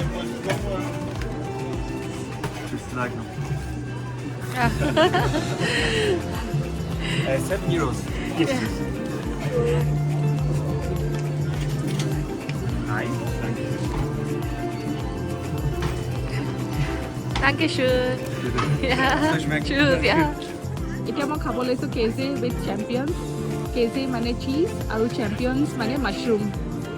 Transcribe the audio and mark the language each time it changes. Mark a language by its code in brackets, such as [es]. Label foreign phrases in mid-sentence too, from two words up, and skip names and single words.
[en] Just like no. Yeah. 7 euros. Yes. Yeah. Nice. Thank you. [de] Danke schön. Ja, Das schmeckt. tschüss, ja. [as] এতিয়া মই খাব লৈছোঁ কেজি [en] with champignons [as] কেজি মানে চীজ আৰু চেম্পিয়নছ মানে মাছৰুম